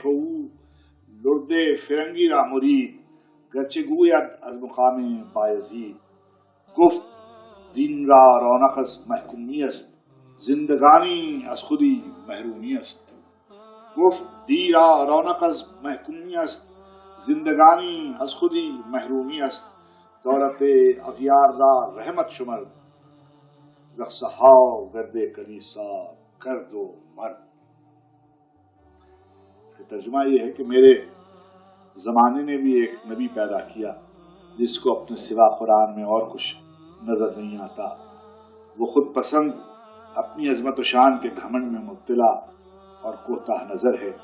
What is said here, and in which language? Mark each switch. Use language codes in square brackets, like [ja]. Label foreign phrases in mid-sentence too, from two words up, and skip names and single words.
[fa] او لرد فرنگی را مرید، گرچه گوید از مقام بایزید، گفت دین را رونق از محکومی است، زندگانی از خودی محرومی است، گفت دی را رونق از محکومی است، زندگانی از خودی محرومی است، دولت اغیار را رحمت شمر، رقص ها گرد کلیسا کرد و مرد۔ [ur] اس کا ترجمہ یہ ہے کہ میرے زمانے نے بھی ایک نبی پیدا کیا جس کو اپنے سوا قرآن میں اور کچھ نظر نہیں آتا، وہ خود پسند، اپنی عظمت و شان کے گھمنڈ میں مبتلا اور کوتاہ نظر ہے،